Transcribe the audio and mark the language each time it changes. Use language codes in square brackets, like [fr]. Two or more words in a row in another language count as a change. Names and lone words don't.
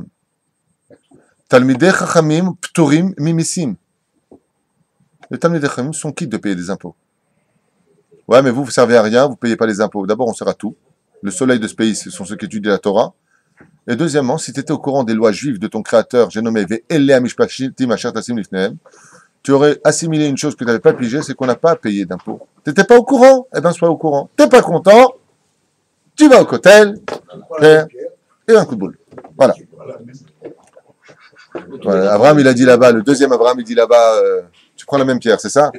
[he] תלמידי חכמים פטורים ממיסים. [fr] Les [he] תלמידי חכמים [fr] sont quittes de payer des impôts. Ouais, mais vous ne servez à rien, vous ne payez pas les impôts. D'abord, on sert à tout. Le soleil de ce pays, ce sont ceux qui étudient la Torah. Et deuxièmement, si tu étais au courant des lois juives de ton créateur, j'ai nommé [he] ואלה משפטים אשר תשים לפניהם, [fr] tu aurais assimilé une chose que tu n'avais pas pigée, c'est qu'on n'a pas à payer d'impôts. Tu n'étais pas au courant? Eh bien, sois au courant. Tu n'es pas content? Tu vas au cotel, et un coup de boule. Voilà. Voilà. Abraham, il a dit là-bas, le deuxième Abraham, il dit là-bas, tu prends la même pierre, c'est ça?